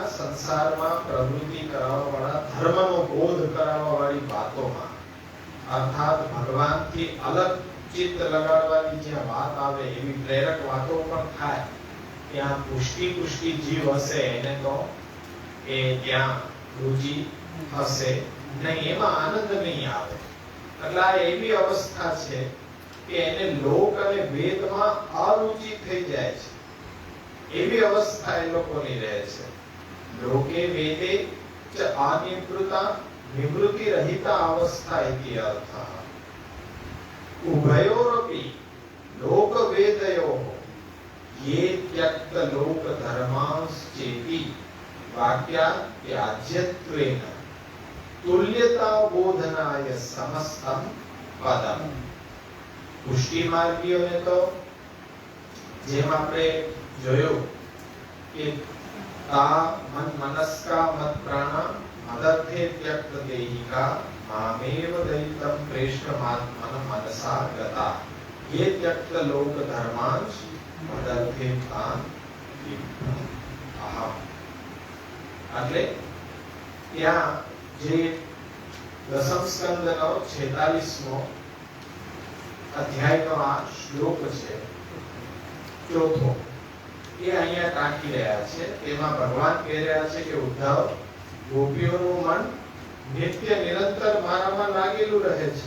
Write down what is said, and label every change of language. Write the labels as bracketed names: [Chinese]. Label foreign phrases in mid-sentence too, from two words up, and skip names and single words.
[Gujarati] સંસારમાં પ્રવૃત્તિ કરાવવાવાળા, ધર્મનો બોધ કરાવવાવાળી વાતોમાં, અર્થાત ભગવાનથી અલગ ચિત્ત લગાડવાની જે વાત આવે એવી પ્રેરક વાતો પણ થાય, ત્યાં પુષ્ટિ જીવ હશે એને તો એ ત્યાં રુચિ હશે નહીં, એમાં આનંદ નહીં આવે। એટલે આ એવી અવસ્થા છે કે એને લોક અને વેદમાં અરુચિ થઈ જાય છે, એવી અવસ્થા એ લોકોની રહે છે। [Sanskrit] લોકે વેદે ચ અનિવૃતા નિવૃત્તિ રહિતા અવસ્થા इति अर्थः। उभयोरपि लोक वेदयोः ये त्यक्त लोक धर्मांश्चेति वाक्यात् त्याज्यत्वेन तुल्यता बोधनाय समस्तं पदम्। [Gujarati] પુષ્ટિ માર્ગીયોને તો જેમ આપણે જોયો કે [Sanskrit] ता मन मनस्का मत प्राणा मदर्थे त्यक्त देहिका मामेव दयितं प्रेष्ठमात्मन मनसा गता ये त्यक्त लोक धर्मांश मदर्थे तान अहम। [Gujarati] એટલે ત્યાં જે દસમ સ્કંદનો 46મો અધ્યાયનો આ શ્લોક છે ચોથો, એ અહીંયા ટાંકી રહ્યા છે। તેમાં ભગવાન કહી રહ્યા છે કે ઉદ્ધવ, ગોપીઓનું મન નિત્ય નિરંતર મારામાં લાગેલું રહે છે।